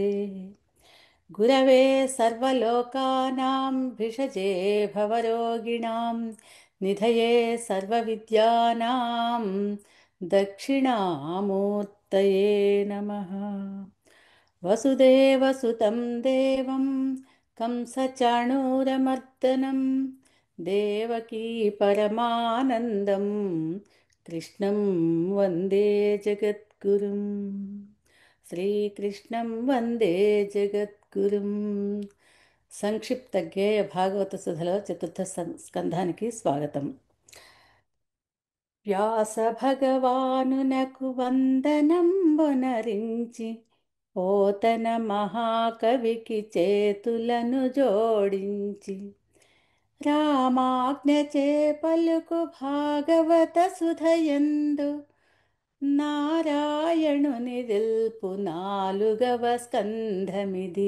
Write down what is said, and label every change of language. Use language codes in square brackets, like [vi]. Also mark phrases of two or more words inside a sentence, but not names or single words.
[sa] गुरवे सर्वलोकानां भिषजे भवरोगिणां निधये सर्वविद्यानां दक्षिणामूर्तये नमः। वसुदेवसुतं देवं कंसचाणूरमर्दनं देवकी परमानन्दं कृष्णं वन्दे जगद्गुरुं। శ్రీకృష్ణం వందే జగద్గురుం. [te] సంక్షిప్త గేయ భాగవత సుధలో చతుర్థ స్కంధానికి స్వాగతం. వ్యాస భగవానునకు వందనంబునరించి పోతన మహాకవికి చేతులను జోడించి రామాజ్ఞచే పలుకు భాగవత సుధయందు నారాయణుని దిల్పు 4వ స్కంధమిది.